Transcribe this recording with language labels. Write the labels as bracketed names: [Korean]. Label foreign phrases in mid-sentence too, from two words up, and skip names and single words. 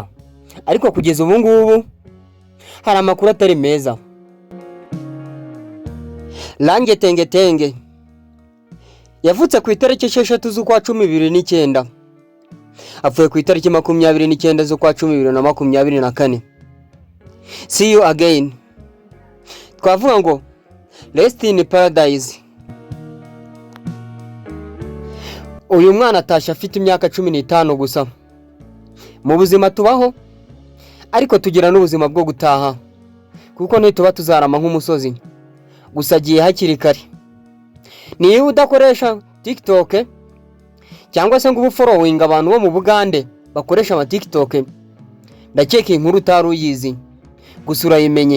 [Kinyarwanda] Ariko kugeza ubu ngubu hari amakuru atari meza. Rongi Tengetenge yavutse ku itariki 6 z'ukwa 10/2009, apfuye ku itariki 29 z'ukwa 10/2024. [English] See you again. [Kinyarwanda] Twavuga ngo [English] rest in paradise. [Kinyarwanda] Uyu mwana atasha afite imyaka 15 gusa. Mu buzima tubaho ariko tugira n'ubuzima bwo gutaha, kuko ntituba tuzarama nk'umusozi, gusa agiye hakiri kare. Niyo udakoresha TikTok cyangwa se ngo ubufollowing abantu bo mu Bugande bakoresha ama TikTok, ndakeka inkuru utari uyizi, gusa urayimenye.